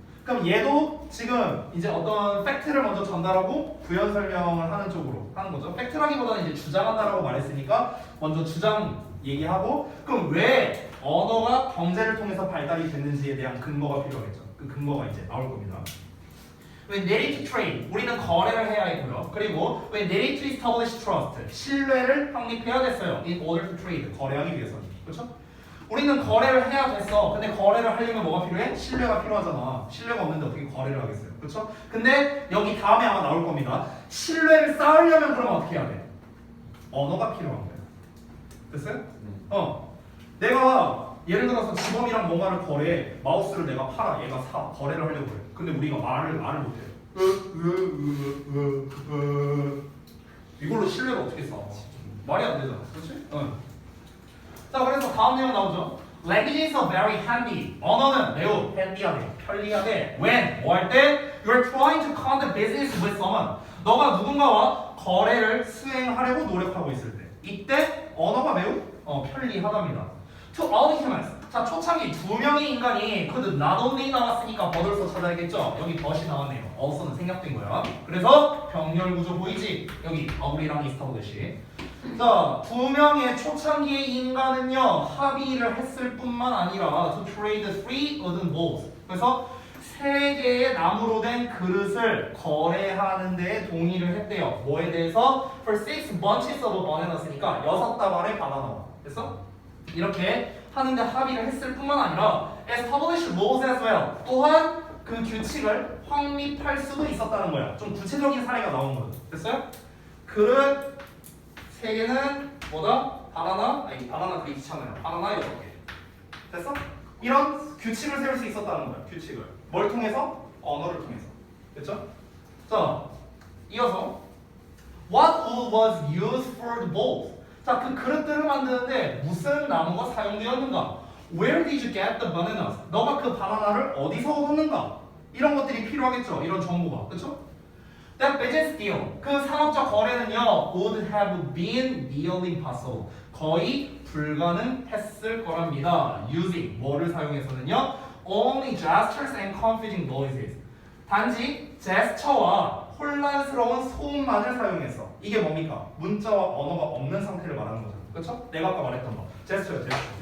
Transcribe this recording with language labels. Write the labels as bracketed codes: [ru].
[ko] 그럼 얘도 지금 이제 어떤 팩트를 먼저 전달하고 부연 설명을 하는 쪽으로 하는 거죠. 팩트라기보다는 이제 주장한다라고 말했으니까 먼저 주장 얘기하고 그럼 왜 언어가 경제를 통해서 발달이 됐는지에 대한 근거가 필요하겠죠. 그 근거가 이제 나올 겁니다. [en] When needed to trade, [ko] 우리는 거래를 해야 했고요. 그리고 [en] when needed to establish trust, [ko] 신뢰를 확립해야 됐어요. [en] In order to trade, [ko] 거래하기 위해서는. 그렇죠? 우리는 거래를 해야 됐어. 근데 거래를 하려면 뭐가 필요해? 신뢰가 필요하잖아. 신뢰가 없는데 어떻게 거래를 하겠어요? 그렇죠? 근데 여기 다음에 아마 나올 겁니다. 신뢰를 쌓으려면 그러면 어떻게 해야 돼? 언어가 필요한 거야. 됐어요? 내가 예를 들어서 지범이랑 뭔가를 거래해. 마우스를 내가 팔아. 얘가 사. 거래를 하려고 해. 근데 우리가 말을 못해. 이걸로 신뢰를 어떻게 쌓아? 말이 안 되잖아. 그렇지? 자, 그래서 다음 내용 나오죠. [en] Languages are very handy. [ko] 언어는 매우 handy하대, 편리하대. When, 뭐 할 때? [en] You're trying to conduct business with someone. [ko] 너가 누군가와 거래를 수행하려고 노력하고 있을 때. 이때 언어가 매우 편리하답니다. [en] To all humans. [ko] 자, 초창기 두 명의 인간이 [en] could not only [ko] 나왔으니까 버들서 찾아야겠죠. 여기 but이 나왔네요. also는 생략된 거야. 그래서 병렬 구조 보이지? 여기 우리랑 established. 자, 두 명의 초창기의 인간은요 합의를 했을 뿐만 아니라 [en] to trade 3 wooden bowls. [ko] 그래서 세 개의 나무로 된 그릇을 거래하는 데 동의를 했대요. 뭐에 대해서? [en] For 6 bunches of bananas니까 [ko] 6다발의 바나나. 됐어? 이렇게 하는데 합의를 했을 뿐만 아니라 [en] establish laws as well. [ko] 또한 그 규칙을 확립할 수도 있었다는 거야. 좀 구체적인 사례가 나온 거죠. 됐어요? 그릇 세 개는 뭐다? 바나나 그리 귀찮아요. 바나나 6개. 됐어? 이런 규칙을 세울 수 있었다는 거야. 규칙을. 뭘 통해서? 언어를 통해서. 됐죠? 자, 이어서 [en] What wood was used for the bowls? [ko] 자, 그 그릇들을 만드는데 무슨 나무가 사용되었는가? [en] Where did you get the bananas? [ko] 너가 그 바나나를 어디서 얻었는가? 이런 것들이 필요하겠죠. 이런 정보가. 그렇죠? [en] That business deal, [ko] 그 상업적 거래는요 [en] would have been nearly impossible, [ko] 거의 불가능했을 거랍니다. [en] Using, [ko] 뭐를 사용해서는요 [en] only gestures and confusing noises, [ko] 단지 제스처와 혼란스러운 소음만을 사용해서. 이게 뭡니까? 문자와 언어가 없는 상태를 말하는 거죠. 그렇죠? 내가 아까 말했던 거 제스처야. 제스처.